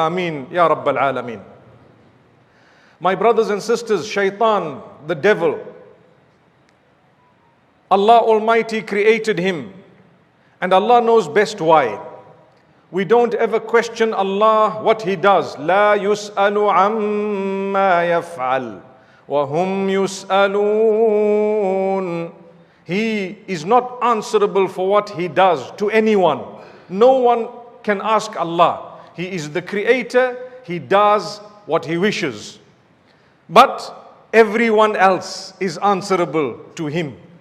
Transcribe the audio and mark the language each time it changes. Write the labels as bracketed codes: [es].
[en] Ameen, Ya Rabbal Alameen. My brothers and sisters, Shaitan, the devil, Allah Almighty created him, and Allah knows best why. We don't ever question Allah what He does. [ar] لا يسأل عما يفعل وهم يسألون. [en] He is not answerable for what He does to anyone. No one can ask Allah. He is the creator. He does what He wishes. But everyone else is answerable to Him.